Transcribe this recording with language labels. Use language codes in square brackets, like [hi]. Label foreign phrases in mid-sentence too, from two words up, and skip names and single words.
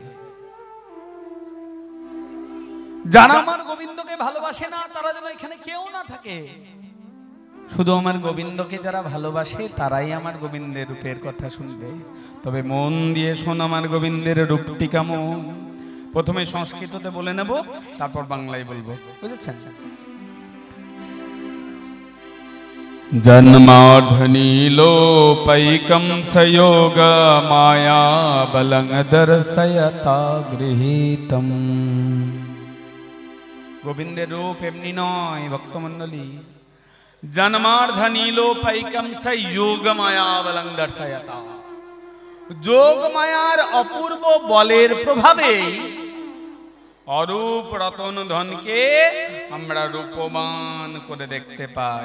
[bn] যারা আমার গোবিন্দকে ভালোবাসে না তারা যেন এখানে কেউ না থাকে, শুধু আমার গোবিন্দকে যারা ভালোবাসে তারাই আমার গোবিন্দের রূপের কথা শুনবে। তবে মন দিয়ে শোন আমার গোবিন্দের রূপটি কেমন। প্রথমে সংস্কৃততে বলে নেব, তারপর বাংলায় বলবো, বুঝেছেন? [sa] जन्माढ्नीलोपैकं सयोग माया बलं दर्शयता गृहीतम। [bn] গোবিন্দের রূপ এমনি নয় ভক্তমণ্ডলী, [sa] জন্মার্ধনীলোপৈকম স যোগমায়াবলং দর্শয়তা। [bn] যোগমায়ার অপূর্ব বলের প্রভাবে অরূপ রতন ধনকে আমরা রূপবান করে দেখতে পাই।